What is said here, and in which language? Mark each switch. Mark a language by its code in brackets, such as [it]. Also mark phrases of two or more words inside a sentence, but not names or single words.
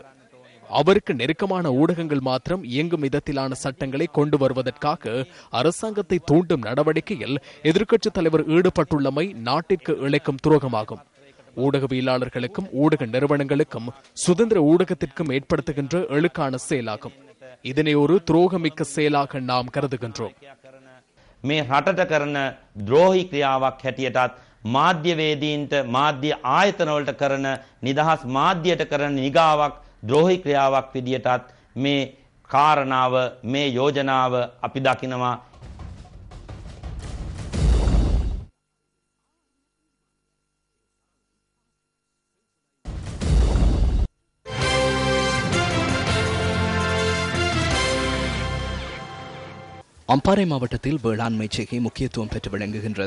[ta] அவருக்கு நெருக்கமான ஊடகங்கள் மாத்திரம் இயங்கும் விதத்திலான சட்டங்களை கொண்டு வருவதற்காக அரசாங்கத்தை தூண்டும் நடவடிக்கையில் எதிர்க்கட்சித் தலைவர் ஈடுபட்டுள்ளமை நாட்டிற்கு இழைக்கும் துரோகமாகும். ஊடகவியலாளர்களுக்கும் ஊடக நிறுவனங்களுக்கும் சுதந்திர ஊடகத்திற்கும் ஏற்படுத்துகின்ற எழுக்கான செயலாகும். இதனை ஒரு துரோகமிக்க செயலாக நாம் கருதுகின்றோம். [si] මේ රටට කරන ද්‍රෝහි ක්‍රියාවක් හැටියටත් මාධ්‍යවේදීන්ට මාධ්‍ය ආයතනවලට කරන නිදහස් මාධ්‍යයට කරන නිගාවක් ද්‍රෝහි ක්‍රියාවක් විදියටත් මේ කාරණාව මේ යෝජනාව අපි දකිනවා. [ta] அம்பாறை மாவட்டத்தில் வேளாண்மை செய்கை முக்கியத்துவம் பெற்று விளங்குகின்றது.